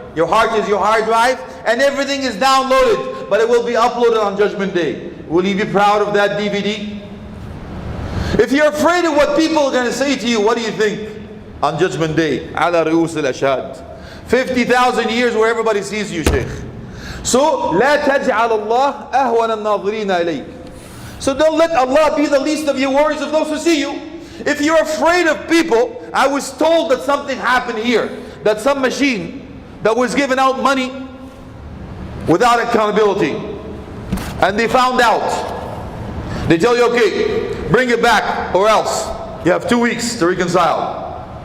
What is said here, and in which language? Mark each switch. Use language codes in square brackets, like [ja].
[en] Your heart is your hard drive, and everything is downloaded, but it will be uploaded on Judgment Day. Will you be proud of that DVD? If you're afraid of what people are going to say to you, what do you think on Judgment Day? [ar] Ala ru'us al-ashhad. [en] 50,000 years where everybody sees you, Sheikh. [ar] So, لا تجعل الله أهون الناظرين إليك. [en] So don't let Allah be the least of your worries of those who see you. If you're afraid of people, I was told that something happened here, that some machine that was giving out money without accountability, and they found out. They tell you, okay, bring it back or else you have 2 weeks to reconcile.